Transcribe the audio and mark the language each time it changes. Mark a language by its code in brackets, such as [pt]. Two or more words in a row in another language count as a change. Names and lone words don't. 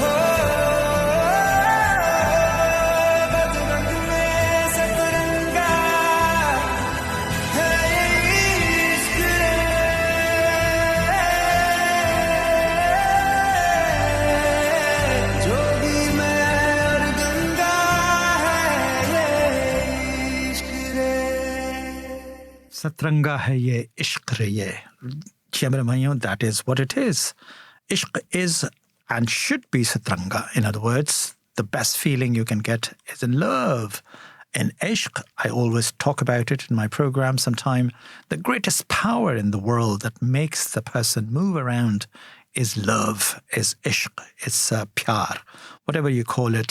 [hi] बदरंग में सतरंगा है ये इश्क रे जोगी मैं और गंगा है ये इश्क रे सतरंगा है ये, इश्क़ रे ये. चमरा भाइयों, [en] that is what it is. Ishq is and should be satranga. In other words, the best feeling you can get is in love. In ishq, I always talk about it in my program sometime. The greatest power in the world that makes the person move around is love, is ishq, it's pyar, whatever you call it.